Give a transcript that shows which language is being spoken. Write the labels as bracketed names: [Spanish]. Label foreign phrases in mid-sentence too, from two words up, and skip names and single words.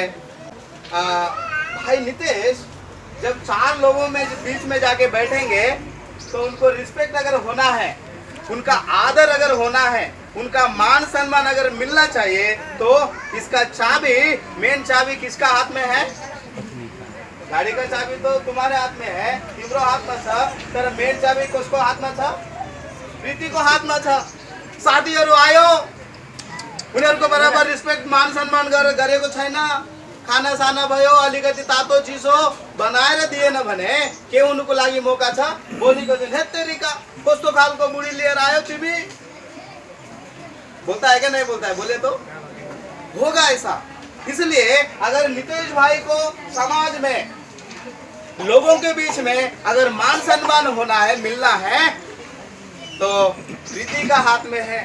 [Hindi] भाई नितेश जब 4 लोगों में बीच में जाके बैठेंगे तो उनको रिस्पेक्ट अगर होना है, उनका आदर अगर होना है, उनका मान सम्मान अगर मिलना चाहिए तो इसका चाबी मेन चाबी किसका हाथ में है? गाड़ी का चाबी तो तुम्हारे हाथ में है, [Nepali] तिम्रो हाथ में छ, तर मेन चाबी कसको हाथ में छ? प्रीति को हाथ में छ। साथीहरू आयो, उनीहरूको बराबर रिस्पेक्ट मान सम्मान गरेको छैन। खाना साना भयो, अलिकति तातो चिसो बनाएर दिएन भने के हुनुको लागि मौका छ? भोलिको दिन हेत्तेरीका कस्तो खालको बुढी लिएर आयो तिमी? [Hindi] बोलता है क्या नहीं बोलता है? बोले तो होगा ऐसा। इसलिए अगर नितेश भाई को समाज में लोगों के बीच में अगर मान सम्मान होना है, मिलना है तो प्रीति का हाथ में है।